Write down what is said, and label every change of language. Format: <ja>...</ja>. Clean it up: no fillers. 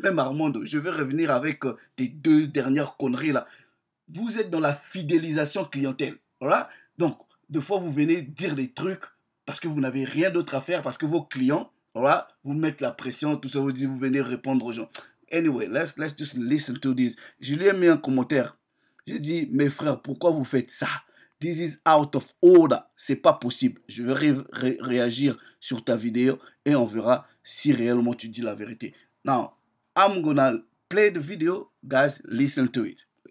<fr>Même Armando, je vais revenir avec tes deux dernières conneries là. Vous êtes dans la fidélisation clientèle. Voilà. Donc, des fois, vous venez dire des trucs parce que vous n'avez rien d'autre à faire, parce que vos clients, voilà, vous mettent la pression, tout ça, vous dites, vous venez répondre aux gens.</fr> <en>Anyway, let's just listen to this.</en> <fr>Je lui ai mis un commentaire. J'ai dit, mes frères, pourquoi vous faites ça?</fr> <en>This is out of order.</en> <fr>C'est pas possible. Je vais réagir sur ta vidéo et on verra si réellement tu dis la vérité.</fr> <en>Now, I'm gonna play the video. Guys, listen to it.</en>